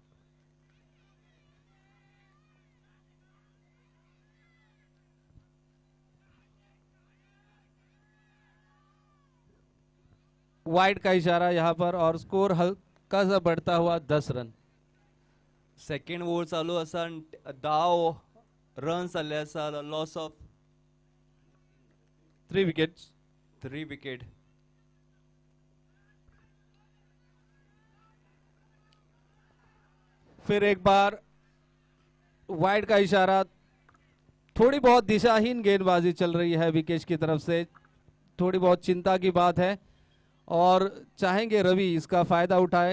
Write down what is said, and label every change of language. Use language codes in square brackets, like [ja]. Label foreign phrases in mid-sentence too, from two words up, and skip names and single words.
[hi] वाइड का इशारा यहाँ पर, और स्कोर हल्का सा बढ़ता हुआ 10 रन। [en] second over [kok] चालू आसा आनी 10 रन्स जाल्ले आसा, [en] loss of 3 विकेट्स। 3 विकेट। [hi] फिर एक बार वाइड का इशारा, थोड़ी बहुत दिशाहीन गेंदबाजी चल रही है विकेश की तरफ से, थोड़ी बहुत चिंता की बात है और चाहेंगे रवि इसका फायदा उठाए।